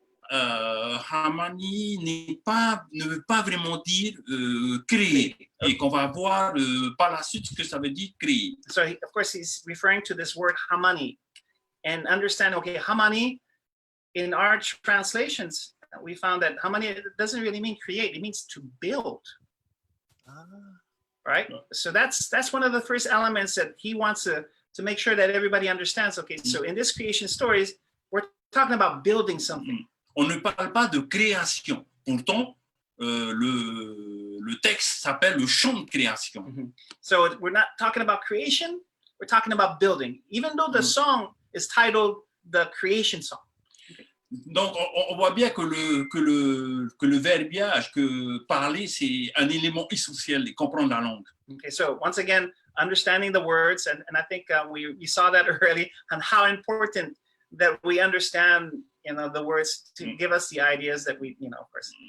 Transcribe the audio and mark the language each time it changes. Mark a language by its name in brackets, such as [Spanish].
[French] Harmony ne veut pas vraiment dire créer. Et qu'on va voir par la suite ce que ça veut dire créer. [English] So of course he's referring to this word harmony, and understand, okay, harmony in our translations, we found that harmony doesn't really mean create, it means to build. Right? So that's one of the first elements that he wants to make sure that everybody understands. Okay, so in this creation stories, we're talking about building something. [French] On ne parle pas de création. Pourtant, le texte s'appelle le chant de création. [English] So we're not talking about creation, we're talking about building, even though the song is titled the creation song. Okay. [French] Donc, on voit bien que le verbiage, que parler, c'est un élément essentiel de comprendre la langue. [English] Okay, so once again, understanding the words, and I think we saw that early, and how important that we understand, you know, the words to give us the ideas that we, you know, of course.